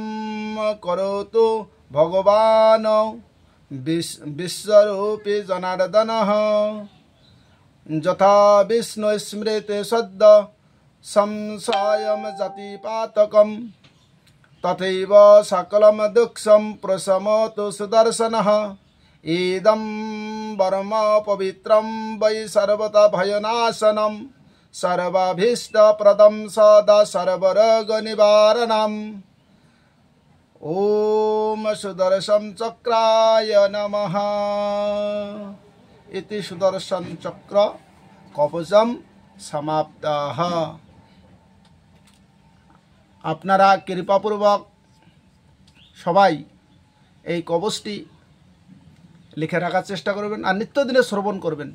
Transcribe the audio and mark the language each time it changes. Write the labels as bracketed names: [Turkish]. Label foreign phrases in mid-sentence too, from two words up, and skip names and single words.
[Sanskrit] করোতু ভগবান বিশ্বরূপী জনার্দনঃ যথা বিষ্ণু স্মৃতি সদ্য সংশয়ম জাতিপাতকম তথৈব সকলম দুঃখম প্রশমতু সুদর্শনঃ ইদম বর্ম পবিত্রম বৈ সর্বতা ভয়নাশনম সর্বাভীষ্টপ্রদম সদা সর্বরোগ নিবারণম ওম সুদর্শন চক্রায় নমঃ ইতি সুদর্শন চক্র কবচম সমাপ্তঃ। [Bangla] আপনারা কৃপাপূর্বক সবাই এই কবচটি লিখে রাখার চেষ্টা করবেন আর নিত্যদিনে শ্রবণ করবেন।